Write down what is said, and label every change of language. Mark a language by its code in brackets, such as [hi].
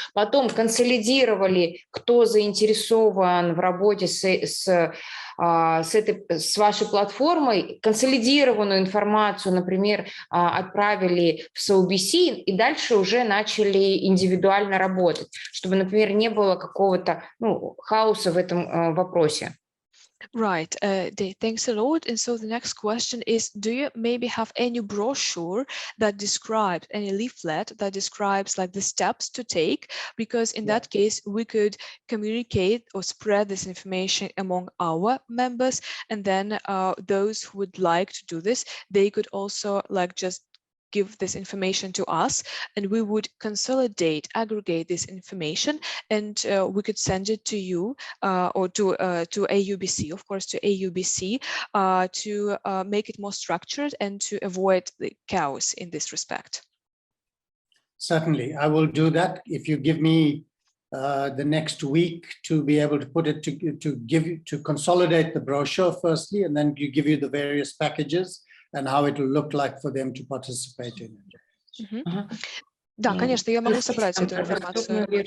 [ru] потом консолидировали, кто заинтересован в работе с вашей платформой, консолидированную информацию, например, отправили в AUBC и дальше уже начали индивидуально работать, чтобы, например, не было какого-то хаоса в этом вопросе. [en] Right, thanks a lot. And so the next question is, do you maybe have any brochure that describes, any leaflet that describes like the steps to take? Because in that case, we could communicate or spread this information among our members. And then those who would like to do this, they could also like just give this information to us, and we would consolidate, aggregate this information, and we could send it to you or to AUBC, of course, to AUBC, to make it more structured and to avoid the chaos in this respect. Certainly, I will do that. If you give me the next week to be able to put it to consolidate the brochure firstly, and then give you the various packages and how it will look like for them to participate in it. [ru] Да, конечно, я могу собрать эту информацию.